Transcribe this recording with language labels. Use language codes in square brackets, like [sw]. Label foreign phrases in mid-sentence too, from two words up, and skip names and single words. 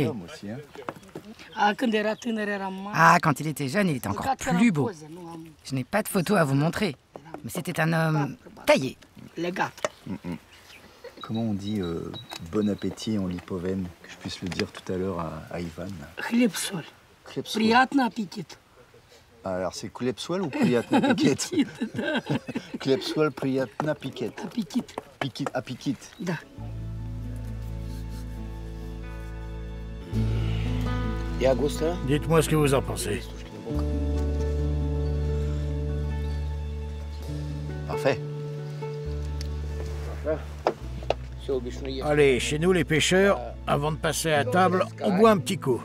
[fr] Homme aussi, hein. Ah, quand il était jeune, il était encore plus beau. Je n'ai pas de photo à vous montrer, mais c'était un homme taillé. Comment on dit bon appétit en lipovène, que je puisse le dire tout à l'heure à Ivan? [ru] Хлеб-соль. Хлеб-соль. Приятный аппетит. [fr] Alors c'est Хлеб-соль ou [ru] Приятна Пикет? Хлеб-соль, Приятна Пикет. Аппетит. Аппетит. Да. [fr] Dites-moi ce que vous en pensez. Parfait. Allez, chez nous les pêcheurs, avant de passer à table, on boit un petit coup.